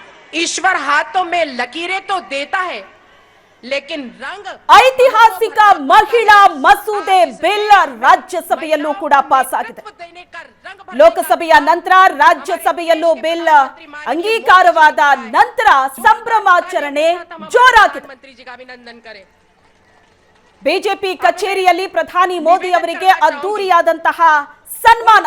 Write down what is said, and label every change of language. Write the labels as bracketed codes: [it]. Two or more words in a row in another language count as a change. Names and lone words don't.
[hi] ईश्वर हाथों में लकीरें तो देता है, लेकिन रंग [kn] ಐತಿಹಾಸಿಕ ಮಹಿಳಾ ಮಸೂದೆ ಬಿಲ್ ರಾಜ್ಯಸಭೆಯಲ್ಲೂ ಕೂಡ ಪಾಸ್ ಆಗಿದೆ. ಲೋಕಸಭೆಯ ನಂತರ ರಾಜ್ಯಸಭೆಯಲ್ಲೂ ಬಿಲ್ ಅಂಗೀಕಾರವಾದ ನಂತರ ಸಂಭ್ರಮಾಚರಣೆ ಜೋರಾಗಿದೆ. ಬಿಜೆಪಿ ಕಚೇರಿಯಲ್ಲಿ ಪ್ರಧಾನಿ ಮೋದಿ ಅವರಿಗೆ ಅದ್ದೂರಿಯಾದಂತಹ ಸನ್ಮಾನ.